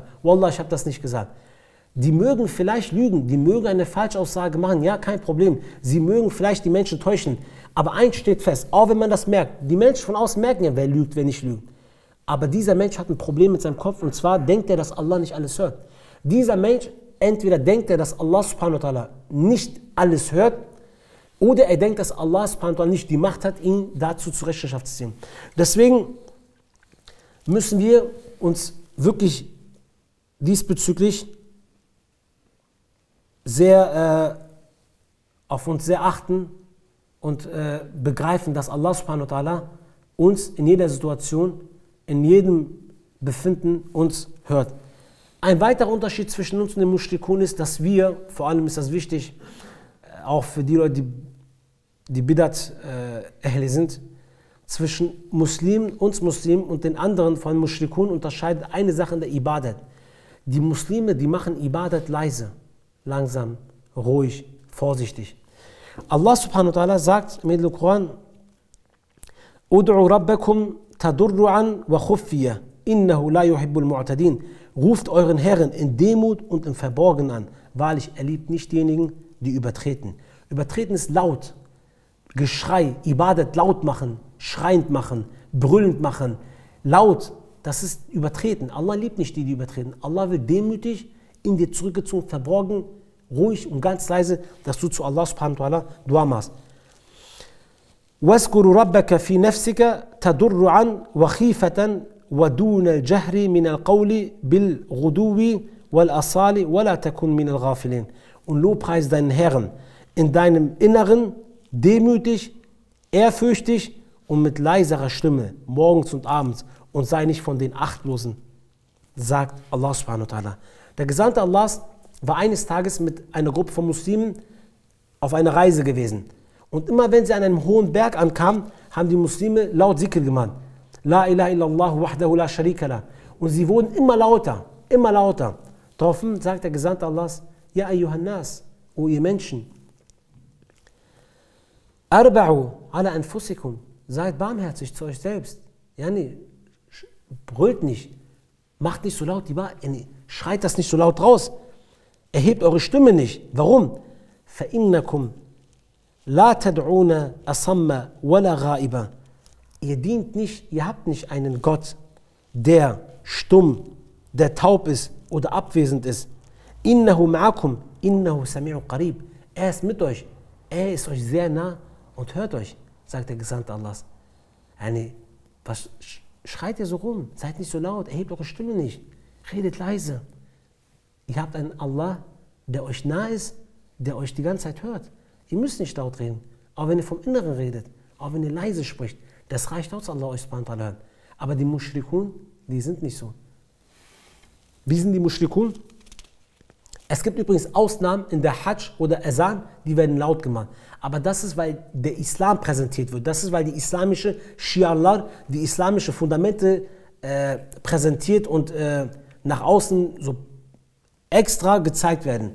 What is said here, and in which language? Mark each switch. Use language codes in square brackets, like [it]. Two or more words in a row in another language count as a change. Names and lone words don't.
[de] Wallah, ich habe das nicht gesagt. Die mögen vielleicht lügen, die mögen eine Falschaussage machen, ja, kein Problem. Sie mögen vielleicht die Menschen täuschen. Aber eins steht fest, auch wenn man das merkt, die Menschen von außen merken ja, wer lügt, wer nicht lügt. Aber dieser Mensch hat ein Problem mit seinem Kopf und zwar denkt er, dass Allah nicht alles hört. Dieser Mensch, entweder denkt er, dass Allah [ar] سبحانه وتعالى [de] nicht alles hört, oder er denkt, dass Allah [ar] سبحانه وتعالى [de] nicht die Macht hat, ihn dazu zur Rechenschaft zu ziehen. Deswegen müssen wir uns wirklich diesbezüglich auf uns sehr achten und begreifen, dass Allah [ar] سبحانه وتعالى [de] uns in jeder Situation, in jedem Befinden uns hört. Ein weiterer Unterschied zwischen uns und den Mushrikun ist, dass wir, vor allem ist das wichtig, auch für die Leute, die Bidat sind, zwischen Muslimen, uns Muslimen und den anderen von Mushrikun unterscheidet eine Sache in der Ibadat. Die Muslime, die machen Ibadat leise, langsam, ruhig, vorsichtig. Allah [ar] سبحانه وتعالى [de] sagt im Koran, [ar] ادعوا ربكم تضرعا وخفية إنه لا يحب المعتدين. [de] Ruft euren Herrn in Demut und im Verborgenen an. Wahrlich, er liebt nicht diejenigen, die übertreten. Übertreten ist laut, Geschrei, Ibadat laut machen, schreiend machen, brüllend machen, laut, das ist übertreten. Allah liebt nicht die, die übertreten. Allah will demütig, in dir zurückgezogen, verborgen, ruhig und ganz leise, dass du zu Allah [ar] سبحانه وتعالى [de] Dua machst. [ar] وَاذْكُرُ رَبَّكَ فِي نَفْسِكَ تَضُرُّعًا وَخِيفَةً وَدُونَ الْجَهْرِ مِنَ الْقَوْلِ بِالْغُدُوِّ وَالْأَصَالِ وَلَا تَكُنْ مِنَ الْغَافِلِينَ. [de] Und lobpreis deinen Herrn in deinem Inneren, demütig, ehrfürchtig und mit leiserer Stimme, morgens und abends, und sei nicht von den Achtlosen, sagt Allah [ar] سبحانه وتعالى. [de] Der Gesandte Allahs war eines Tages mit einer Gruppe von Muslimen auf einer Reise gewesen. Und immer wenn sie an einem hohen Berg ankamen, haben die Muslime laut Zikr gemacht. [ar] لا إله إلا الله وحده لا شريك له. [de] Und sie wurden immer lauter, immer lauter. Daraufhin sagt der Gesandte Allahs, [ar] يا أيها الناس, [de] o ihr Menschen, [ar] اربعوا على أنفسكم, [de] seid barmherzig zu euch selbst. Yani, brüllt nicht, macht nicht so laut, schreit das nicht so laut raus. Erhebt eure Stimme nicht. Warum? [ar] فَإِنَّكُمْ لَا تَدْعُونَ أَصَمَّ وَلَا غَائِبًا. [de] Ihr habt nicht einen Gott, der stumm, der taub ist oder abwesend ist. [ar] إِنَّهُ مَعَكُمْ إِنَّهُ سَمِيعٌ قَرِيبٌ. [de] Er ist mit euch, er ist euch sehr nah und hört euch, sagt der Gesandte Allahs. Was schreit ihr so rum? Seid nicht so laut, erhebt eure Stimme nicht, redet leise. Ihr habt einen Allah, der euch nah ist, der euch die ganze Zeit hört. Ihr müsst nicht laut reden, auch wenn ihr vom Inneren redet, auch wenn ihr leise spricht. Das reicht aus, Allah euch [ar] سبحانه وتعالى [de] hört. Aber die Mushrikun, die sind nicht so. Wie sind die Mushrikun? Es gibt übrigens Ausnahmen in der Hajj oder Azan, die werden laut gemacht. Aber das ist, weil der Islam präsentiert wird. Das ist, weil die islamische Shi'allah, die islamische Fundamente präsentiert und nach außen so extra gezeigt werden.